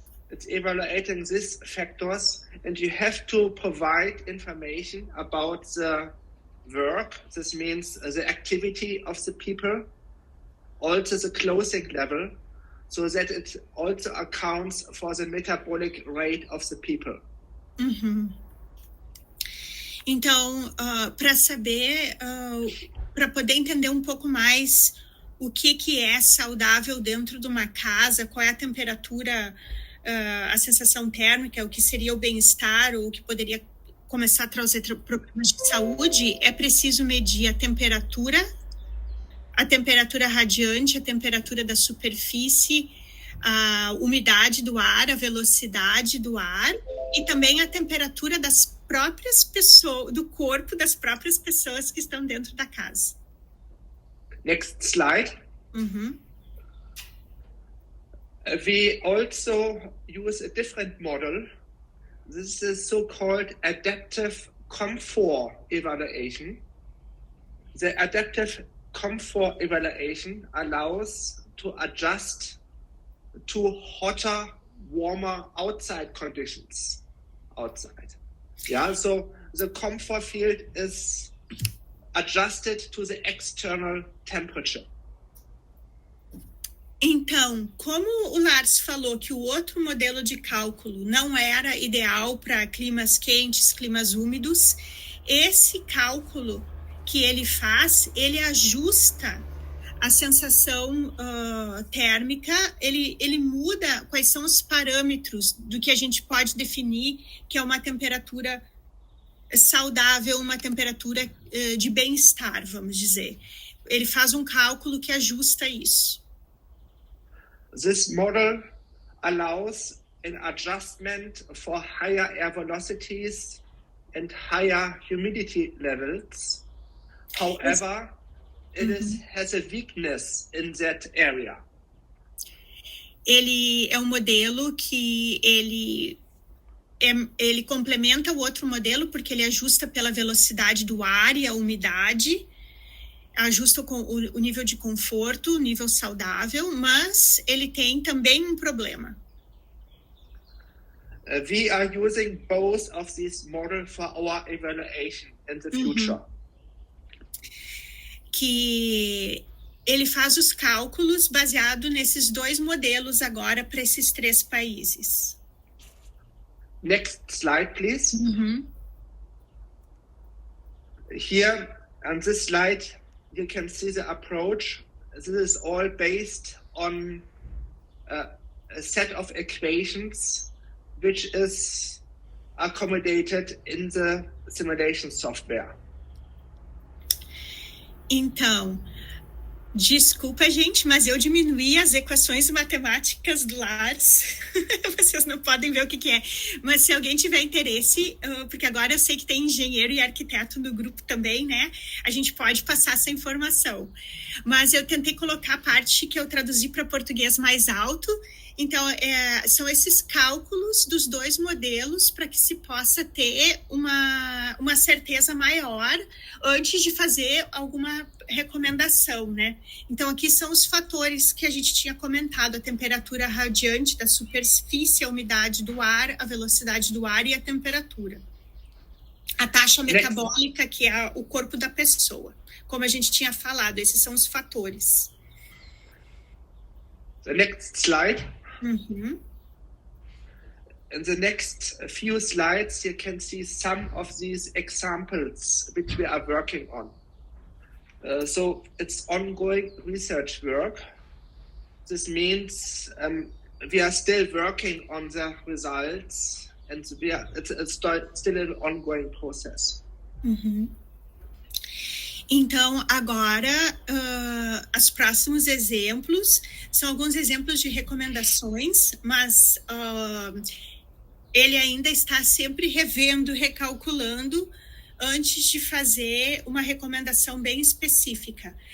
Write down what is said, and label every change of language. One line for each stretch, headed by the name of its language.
English: It's evaluating these factors, and you have to provide information about the work. This means the activity of the people, also the clothing level, so that it also accounts for the metabolic rate of the people.
Portuguese: Então, para saber, para poder entender um pouco mais o que é saudável dentro de uma casa, qual é a temperatura, a sensação térmica, o que seria o bem-estar, ou o que poderia começar a trazer problemas de saúde, é preciso medir a temperatura radiante, a temperatura da superfície, a umidade do ar, a velocidade do ar e também a temperatura das próprias pessoas, do corpo das próprias pessoas que estão dentro da casa.
English: Next slide. We also use a different model This is so-called adaptive comfort evaluation. The adaptive comfort evaluation allows to adjust to hotter, warmer outside conditions outside. Yeah, so the comfort field is adjusted to the external temperature.
Portuguese: Então, como o Lars falou que o outro modelo de cálculo não era ideal para climas quentes, climas úmidos, esse cálculo que ele faz, ele ajusta a sensação térmica, ele muda quais são os parâmetros do que a gente pode definir que é uma temperatura saudável, uma temperatura de bem-estar, vamos dizer. Ele faz um cálculo que ajusta isso.
English: This model allows an adjustment for higher air velocities and higher humidity levels. However, has a weakness in that area.
Portuguese: Ele é um modelo que ele complementa o outro modelo porque ele ajusta pela velocidade do ar e a umidade, ajusta o nível de conforto, o nível saudável, mas ele tem também um problema.
English: We are using both of these models for our evaluation in the future.
Portuguese: Que ele faz os cálculos baseado nesses dois modelos agora para esses 3 países.
English: Next slide, please. Here on this slide, you can see the approach. This is all based on a set of equations which is accommodated in the simulation software.
Portuguese: Então, desculpa, gente, mas eu diminuí as equações matemáticas do Lars. Vocês não podem ver o que é. Mas se alguém tiver interesse, porque agora eu sei que tem engenheiro e arquiteto no grupo também, né? A gente pode passar essa informação. Mas eu tentei colocar a parte que eu traduzi para português mais alto. Então, são esses cálculos dos dois modelos para que se possa ter uma certeza maior antes de fazer alguma recomendação, né? Então, aqui são os fatores que a gente tinha comentado: a temperatura radiante da superfície, a umidade do ar, a velocidade do ar e a temperatura. A taxa metabólica, que é o corpo da pessoa. Como a gente tinha falado, esses são os fatores.
English: The next slide. In the next few slides, you can see some of these examples which we are working on. So it's ongoing research work. This means we are still working on the results, and it's still an ongoing process.
Portuguese: Então, agora, os próximos exemplos são alguns exemplos de recomendações, mas ele ainda está sempre revendo, recalculando antes de fazer uma recomendação bem específica.